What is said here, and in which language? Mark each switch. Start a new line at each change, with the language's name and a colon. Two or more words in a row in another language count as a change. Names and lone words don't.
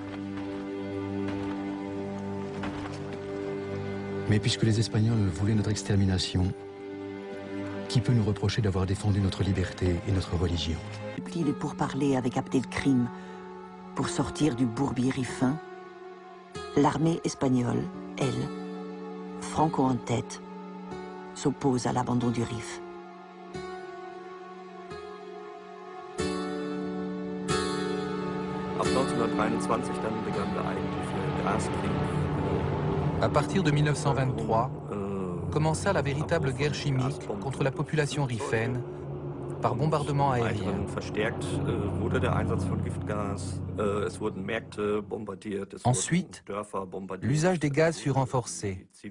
French: Mais puisque les Espagnols voulaient notre extermination, qui peut nous reprocher d'avoir défendu notre liberté et notre religion? Plie les pourparlers avec Abdelkrim pour sortir du bourbier rifin. L'armée espagnole, elle, Franco en tête, s'oppose à l'abandon du Rif.
German: Ab 1923 dann begann der eigentliche Gaskrieg.
French: À partir de 1923, commença la véritable guerre chimique contre la population riffaine par bombardement aérien. Ensuite, l'usage des gaz fut renforcé.